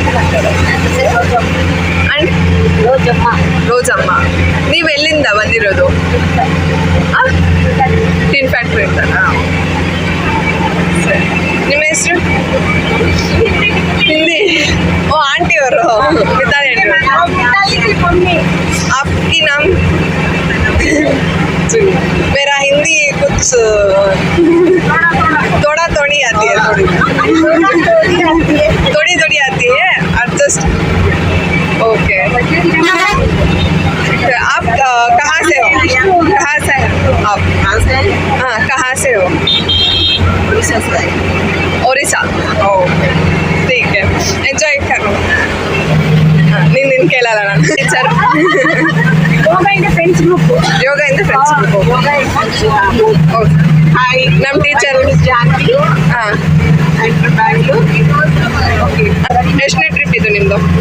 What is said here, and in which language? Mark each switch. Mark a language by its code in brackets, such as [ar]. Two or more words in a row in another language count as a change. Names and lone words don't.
[kn] ರೋಜಮ್ಮ. ನೀವು ಎಲ್ಲಿಂದ ಬಂದಿರೋದು? [en] tin factory [kn] ಅಂತನಾ? ಸರಿ, ನಿಮ್ಮ ಹೆಸರು? ಹಿಂದಿ. ಓ, ಆಂಟಿ ಅವರು ಮಿತಾಲಿ ಆಂಟಿ. [hi] आपकी नाम? मेरा हिंदी कुछ थोड़ा थोड़ी आती है, थोड़ी आती है, एडजस्ट. ओके, आप कहाँ से हो? आप? हाँ, कहाँ से हो? ओडिशा. ओके, ठीक है, एंजॉय करो. [kn] ನಿನ್ನ ಕೇಳಲ್ಲ ನಾನು. ಟೀಚರ್ ಯೋಗ ಇಂದ [en] friends group. okay, hi, [kn] ನಮ್ಮ ಟೀಚರ್ ಹಾಂ. ಎಷ್ಟನೇ ಟ್ರಿಪ್ ಇದು ನಿಮ್ಮದು?